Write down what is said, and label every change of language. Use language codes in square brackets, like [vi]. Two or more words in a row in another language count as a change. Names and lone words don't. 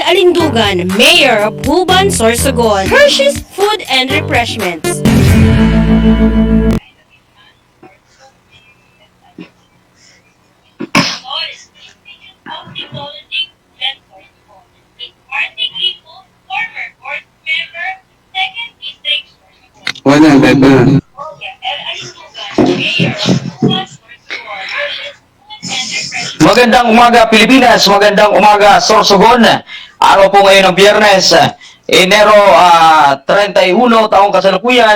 [en] Alindugan, Mayor of Buban, Sorsogon. Hershey's Food and Refreshments. Solis Institute of Technology, Bulan, Sorsogon. Miss R.C. Glipo, former board member, 2nd District, Sorsogon. [tl] Wala, bebe. Magandang umaga Pilipinas, magandang umaga Sorsogon. Araw po ngayon ng Biyernes, Enero 31, taong kasalukuyan.